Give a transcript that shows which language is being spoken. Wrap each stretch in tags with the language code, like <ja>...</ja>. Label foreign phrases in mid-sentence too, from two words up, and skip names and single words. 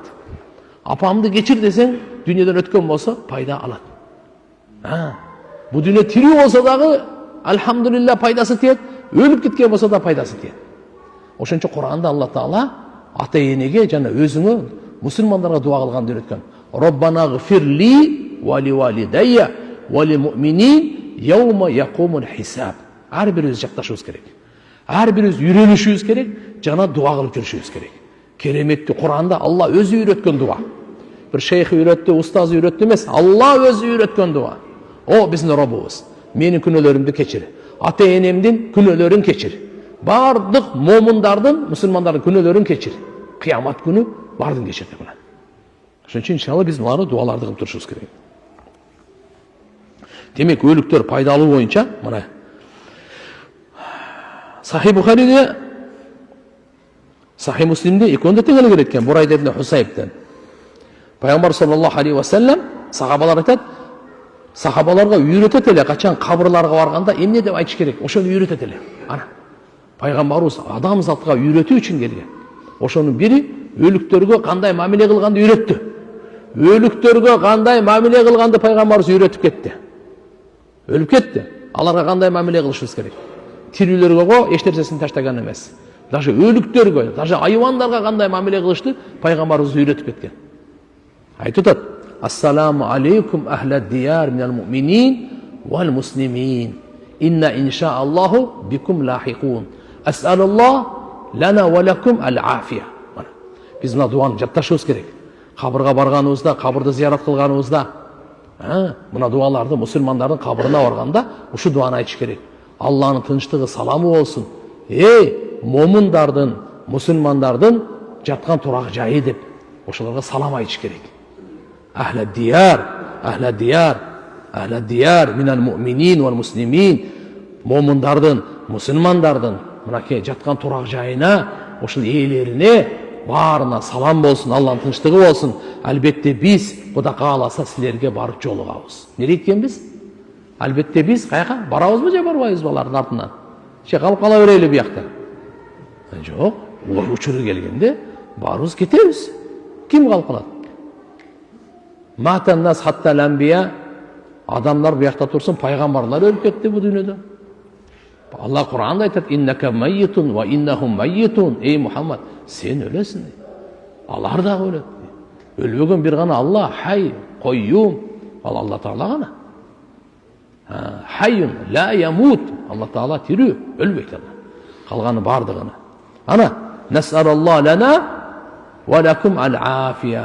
<ky>Апамды кечир десең, дүйнөдөн өткөн болсо пайда алат. Бу дүйнө тирүү болсо дагы, алхамдулилла, пайдасы тиет, өлүп кеткен болсо да пайдасы тиет. Ошон үчүн Кур'анда Алла Таала ата энеге жана өзүңө, мусулмандарга дуа кылганды үйрөткөн.</ky> <ar>ربنا اغفر لي ولوالدي وللمؤمنين يوم يقوم الحساب.</ar> <ky>Ар бирибиз жакташыбыз керек. Ар бирибиз үйрөнүшүбүз керек, жана дуа кылып жүрүшүбүз керек. Кереметти Кур'анда Алла өзү үйрөткөн дуа. Бир шейх үйрөттү, устаз үйрөттү эмес, Алла өзү үйрөткөн дуа. О биздин Роббубуз, менин күнөөлөрүмдү кечир. Ата энемдин күнөөлөрүн кечир. Бардык момундардын, мусулмандардын күнөөлөрүн кечир. Кыямат күнү бардын кечир деп мына. Ошон үчүн иншалла биз мына дуаларды кылып турушубуз керек. Демек өлүктөр пайдалуу боюнча мына Сахih Бухариде, Сахih Муслимде экөөндө тең эле келет экен, Бурайда ибн Хусайбтен. Пайгамбар</ky> <ar>صلى الله عليه وسلم</ar> <ky>сахабалар айтат: Сахабаларга үйрөтөт эле, качан кабырларга барганда эмне деп айтыш керек, ошону үйрөтөт эле. Ана пайгамбарыбыз адам затка үйрөтүү үчүн келген. Ошонун бири өлүктөргө кандай мамиле кылганды үйрөттү. Өлүктөргө кандай мамиле кылганды пайгамбарыбыз үйрөтүп кетти. Өлүп кетти. Аларга кандай мамиле кылышыбыз керек? Тирүүлөргө го эч нерсесин таштаган эмес. Даже өлүктөргө, даже айвандарга кандай мамиле кылышты пайгамбарыбыз үйрөтүп кеткен. Айтып атат:</ky> <ar>"السلام عليكم أهل الديار من المؤمنين والمسلمين. إنا إن شاء الله بكم لاحقون. أسأل الله لنا ولكم العافية."</ar> <ky>Биз мына дуаны жатташыбыз керек. Кабырга барганыбызда, кабырды зиярат кылганыбызда, мына дуаларды мусулмандардын кабырына барганда ушу дуаны айтыш керек. Алланын тынчтыгы, саламы болсун. Момундардын, мусулмандардын жаткан турак жайы деп ошолорго салам айтыш керек.</ky> <ar>أهل الديار أهل الديار أهل الديار من المؤمنين والمسلمين.</ar> <ky>Момундардын, мусулмандардын мынакей жаткан турак жайына, ошол ээлерине баарына салам болсун, Алланын тынчтыгы болсун. Албетте биз Кудай кааласа силерге барып жолугабыз. Эмне эткенбиз? Албетте биз каяка барабызбы же барбайбызбы алардын артынан? Калып кала берели биякта. Жок, учуру келгенде барыбыз кетебиз. Ким калып калат?</ky> <ar>مات الناس حتى الأنبياء.</ar> <ky>Адамдар биякта турсун, пайгамбарлар өлүп кетти бу дүйнөдө. Алла Кур'анда айтат:</ky> <ar>"إنك ميت وإنهم ميتون."</ar> <ky>Ey Muhammed, sen өлөсүң. Алар да өлөт. Өлбөгөн бир гана Алла,</ky> <ar>حي قيوم.</ar> <ky>Алла Таала гана.</ky> <ar>حي لا يموت.</ar> <ky>Алла Таала тирүү, өлбөйт ана. Калганы бардыгына.</ky> <ar>Ана, نسأل الله لنا ولكم العافية.</ar>